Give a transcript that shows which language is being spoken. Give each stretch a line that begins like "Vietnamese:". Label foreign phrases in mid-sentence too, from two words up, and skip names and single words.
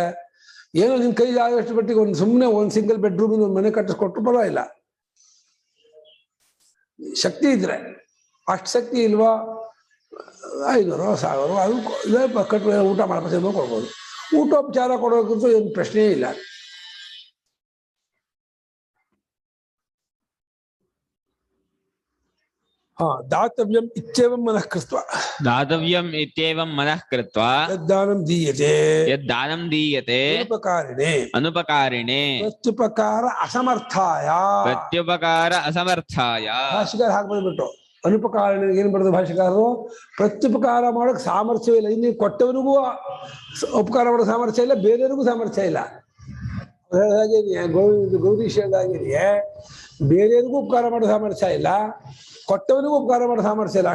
Kannada: ಏನೋ ನಿನ್ ಕೈ ಆದಷ್ಟು ಮಟ್ಟಿಗೆ ಒಂದು ಸುಮ್ಮನೆ ಒಂದು
English: single bedroom
Kannada: ಒಂದು ಮನೆ ಕಟ್ಟಿಸ್ಕೊಟ್ರು ಪರವಾಗಿಲ್ಲ, ಶಕ್ತಿ ಇದ್ರೆ. ಅಷ್ಟು ಶಕ್ತಿ ಇಲ್ವಾ, 500 1000 ಅದು ಕಟ್ಟು ಊಟ ಮಾಡ್ಕೊಂಡು ಕೊಡ್ಬೋದು. ಊಟೋಪಚಾರ ಕೊಡೋಕ್ಕಂತೂ ಏನು ಪ್ರಶ್ನೆಯೇ ಇಲ್ಲ.
Sanskrit: दातव्यम इत्येवं मनः कृत्वा, दातव्यम इत्येवं मनः कृत्वा यद्दानं दीयते अनुपकारिणे प्रत्युपकार असमर्थाय
Kannada: ಭಾಷಿಕಾರ ಹಾಗೆ ಬಂದ್ಬಿಟ್ಟು ಅನುಪಕಾರಣ ಏನು ಬರೋದು ಭಾಷಿಕಾರರು, ಪ್ರತ್ಯುಪಕಾರ ಮಾಡೋಕೆ ಸಾಮರ್ಥ್ಯ ಇಲ್ಲ. ಇನ್ನು ಕೊಟ್ಟವನಿಗೂ ಉಪಕಾರ ಮಾಡೋ ಸಾಮರ್ಥ್ಯ ಇಲ್ಲ, ಬೇರೆಯವ್ರಿಗೂ ಸಾಮರ್ಥ್ಯ ಇಲ್ಲ. ಹಾಗೆ ಗೌರೀಶ್ ಹೇಳಿದಾಗಿದೆಯೇ, ಬೇರೆಯವ್ರಿಗೂ ಉಪಕಾರ ಮಾಡೋ ಸಾಮರ್ಥ್ಯ ಇಲ್ಲ, ಕೊಟ್ಟವನಿಗೂ ಉಪಕಾರ ಮಾಡೋ ಸಾಮರ್ಥ್ಯ ಇಲ್ಲ.